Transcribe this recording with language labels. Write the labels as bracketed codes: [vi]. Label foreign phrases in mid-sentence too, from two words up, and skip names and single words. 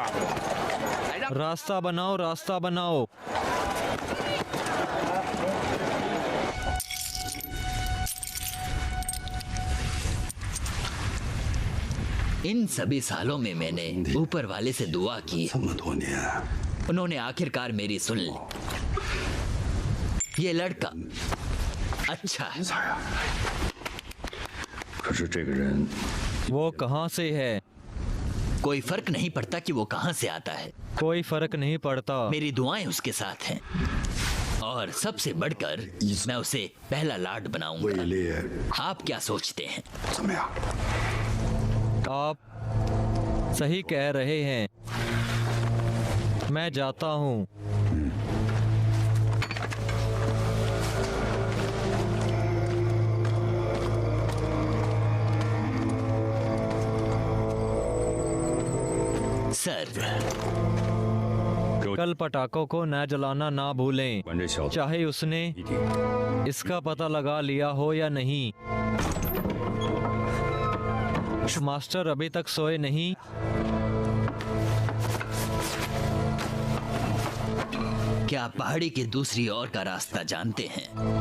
[hi] रास्ता बनाओ, रास्ता बनाओ। इन सभी सालों में मैंने ऊपर वाले से दुआ की, [zh] 这么多年， [hi] उन्होंने आखिरकार मेरी सुन ली। ये लड़का अच्छा है। [zh] 才呀。可是这个人 [hi] वो कहाँ से है? कोई फर्क नहीं पड़ता कि वो कहाँ से आता है, कोई फर्क नहीं पड़ता। मेरी दुआएं उसके साथ हैं। और सबसे बढ़कर मैं उसे पहला लाड [zh] 位 [hi] बनाऊंगा। [zh] 列 [hi] आप क्या सोचते हैं? [zh] 怎么样？ [hi] आप सही कह रहे हैं। मैं जाता हूँ। सर, कल पटाखों को न जलाना ना भूलें, [zh] 管这小子 [hi] चाहे उसने [zh] 一定 [hi] इसका पता लगा लिया हो या नहीं। मास्टर अभी तक सोए नहीं। क्या आप पहाड़ी की दूसरी ओर का रास्ता जानते हैं?